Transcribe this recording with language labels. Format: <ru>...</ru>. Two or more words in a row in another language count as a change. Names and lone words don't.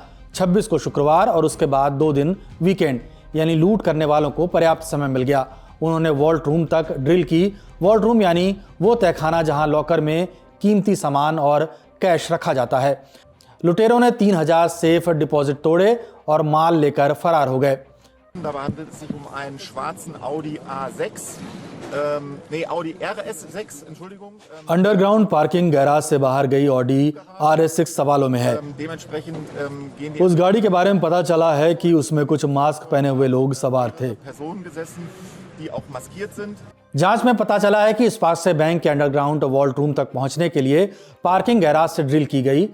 <hi>26 को शुक्रवार और उसके बाद 2 दिन वीकेंड, यानी लूट करने वालों को पर्याप्त समय मिल गया। उन्होंने वॉल्ट रूम तक ड्रिल की। वॉल्ट रूम यानी वो तहखाना जहां लॉकर में कीमती सामान और कैश रखा जाता है। लुटेरों ने 3000 सेफ डिपॉजिट तोड़े और माल लेकर फरार हो गए।</hi> <de>Dabei handelt es sich um einen schwarzen Audi A6, Audi RS6, Entschuldigung.</de> <hi>अंडरग्राउंड पार्किंग गैराज से बाहर गई ऑडी RS6 सवालों में है। उस गाड़ी के बारे में पता चला है कि उसमें कुछ मास्क पहने हुए लोग सवार थे। जांच में पता चला है कि स्पार्क्से बैंक के अंडरग्राउंड वॉल्ट रूम तक पहुंचने के लिए पार्किंग गैराज से ड्रिल की गई।</hi>